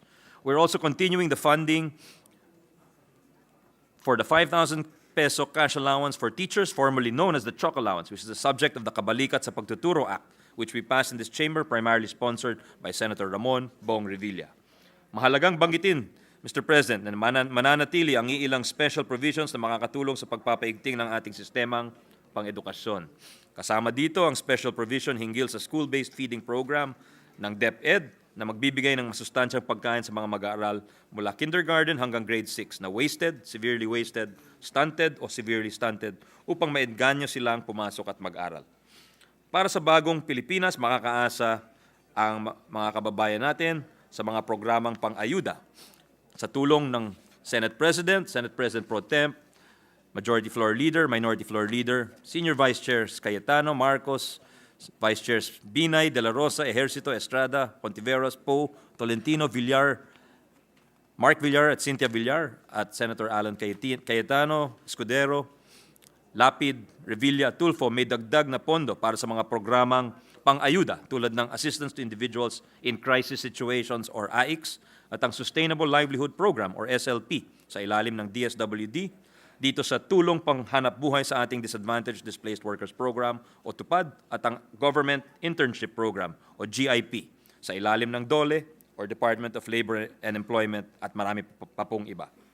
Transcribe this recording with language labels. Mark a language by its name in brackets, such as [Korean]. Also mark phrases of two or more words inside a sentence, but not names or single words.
[English] We're also continuing the funding for the 5,000 peso cash allowance for teachers, formerly known as the Chalk Allowance, which is the subject of the Kabalikat sa Pagtuturo Act, which we passed in this chamber, primarily sponsored by Senator Ramon Bong Revilla. [Filipino] Mahalagang banggitin, [English] Mr. President, [Filipino] na mananatili ang iilang special provisions na makakatulong sa pagpapaigting ng ating sistemang pang-edukasyon. Kasama dito ang [English] special provision [Filipino] hinggil sa [English] school-based feeding program [Filipino] ng DepEd na magbibigay ng masustansyang pagkain sa mga mag-aaral mula kindergarten hanggang grade 6 na [English] wasted, severely wasted, stunted [Filipino] o [English] severely stunted [Filipino] upang maedganyo silang pumasok at mag-aral. Para sa bagong Pilipinas, makakaasa ang mga kababayan natin sa mga programang pang-ayuda sa tulong ng [English] Senate President Pro Temp, Majority Floor Leader, Minority Floor Leader, Senior Vice Chairs [Filipino] Cayetano, Marcos, [English] Vice Chairs [Filipino] Binay, De La Rosa, Ejercito, Estrada, Pontiveros, Poe, Tolentino, Villar, Mark Villar at Cynthia Villar, at Senator Alan Cayetano, Escudero, Lapid, Revilla, Tulfo may dagdag na pondo para sa mga programang pang-ayuda tulad ng Assistance to Individuals in Crisis Situations or AICS at ang Sustainable Livelihood Program or SLP sa ilalim ng DSWD dito sa Tulong Panghanap Buhay sa ating Disadvantaged Displaced Workers Program o TUPAD at ang Government Internship Program o GIP sa ilalim ng DOLE or Department of Labor and Employment at marami pa pong iba.